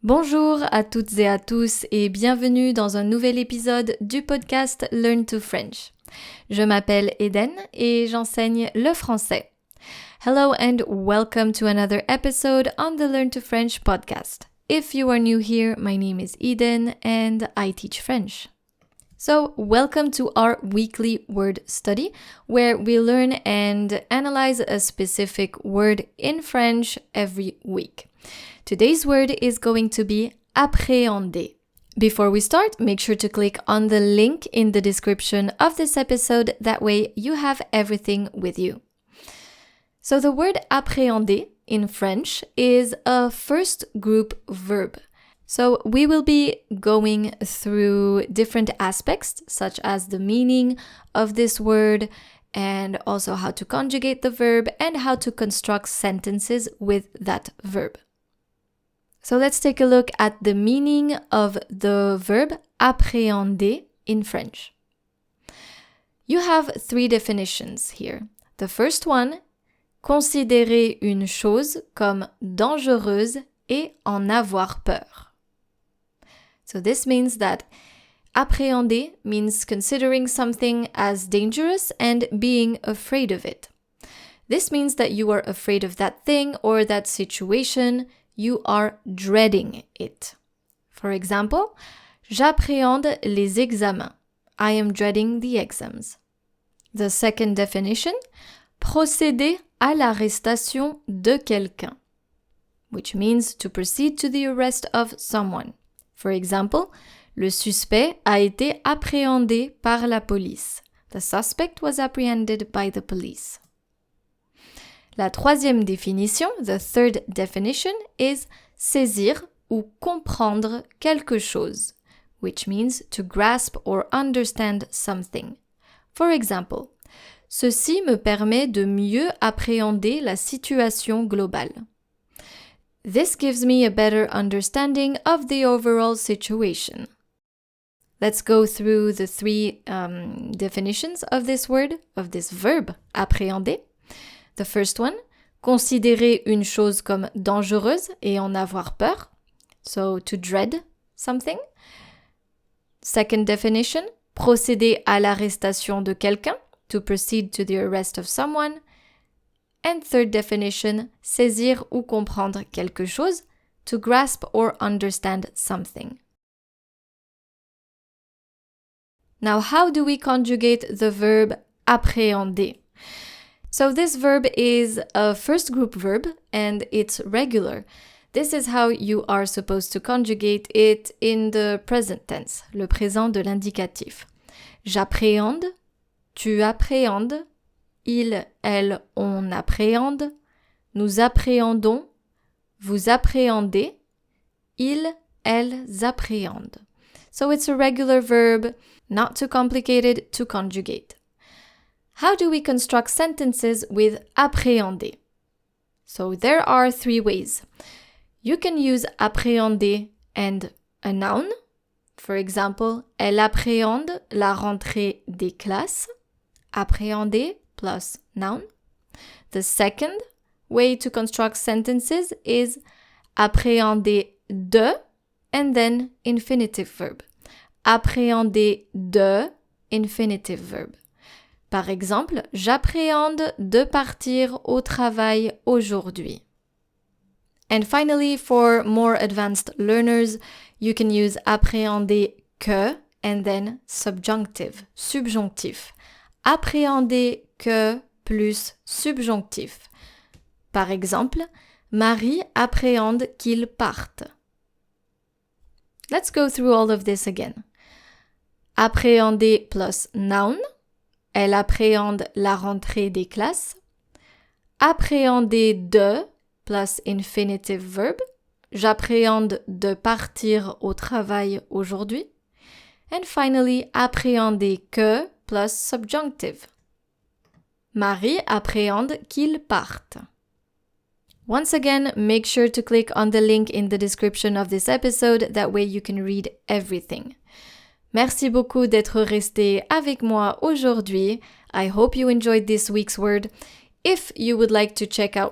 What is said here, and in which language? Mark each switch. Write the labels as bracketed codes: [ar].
[fr] Bonjour à toutes et à tous et bienvenue dans un nouvel épisode du podcast Learn to French. Je m'appelle Eden et j'enseigne le français. [en] Hello and welcome to another episode on the Learn to French podcast. If you are new here, my name is Eden and I teach French. So, welcome to our weekly word study where we learn and analyze a specific word in French every week. Today's word is going to be appréhender. Before we start, make sure to click on the link in the description of this episode. That way you have everything with you. So the word appréhender in French is a first group verb. So we will be going through different aspects such as the meaning of this word and also how to conjugate the verb and how to construct sentences with that verb. So let's take a look at the meaning of the verb appréhender in French. You have three definitions here. The first one, [fr] considérer une chose comme dangereuse et en avoir peur. [en] So this means that appréhender means considering something as dangerous and being afraid of it. This means that you are afraid of that thing or that situation. You are dreading it. For example, [fr] j'appréhende les examens. [en] I am dreading the exams. The second definition, [fr] procéder à l'arrestation de quelqu'un, [en] which means to proceed to the arrest of someone. For example, [fr] le suspect a été appréhendé par la police. [en] The suspect was apprehended by the police. [fr] La troisième définition, [en] the third definition, is [fr] saisir ou comprendre quelque chose, [en] which means to grasp or understand something. For example, [fr] ceci me permet de mieux appréhender la situation globale. [en] This gives me a better understanding of the overall situation. Let's go through the three definitions of this word, of this verb, appréhender. [fr] The first one, considérer une chose comme dangereuse et en avoir peur. [en] So, to dread something. Second definition, [fr] procéder à l'arrestation de quelqu'un. [en] To proceed to the arrest of someone. And third definition, [fr] saisir ou comprendre quelque chose. [en] To grasp or understand something. Now, how do we conjugate the verb appréhender? So this verb is a first group verb and it's regular. This is how you are supposed to conjugate it in the present tense, [fr] le présent de l'indicatif. J'appréhende, tu appréhendes, il, elle, on appréhende, nous appréhendons, vous appréhendez, ils, elles appréhendent. [en] So it's a regular verb, not too complicated to conjugate. How do we construct sentences with appréhender? So there are three ways. You can use appréhender and a noun. For example, [fr] elle appréhende la rentrée des classes. [en] Appréhender plus noun. The second way to construct sentences is appréhender de and then infinitive verb. Appréhender de infinitive verb. [fr] Par exemple, j'appréhende de partir au travail aujourd'hui. [en] And finally, for more advanced learners, you can use appréhender que and then subjunctive, subjonctif. Appréhender que plus subjonctif. [fr] Par exemple, Marie appréhende qu'il parte. [en] Let's go through all of this again. Appréhender plus noun. [fr] Elle appréhende la rentrée des classes. Appréhender de [en] plus infinitive verb. [fr] J'appréhende de partir au travail aujourd'hui. [en] And finally, appréhender que plus subjunctive. [fr] Marie appréhende qu'il parte. [en] Once again, make sure to click on the link in the description of this episode. That way you can read everything. [fr] Merci beaucoup d'être resté avec moi aujourd'hui. [en] I hope you enjoyed this week's word. If you would like to check out more words, feel free to visit learntofrench.com.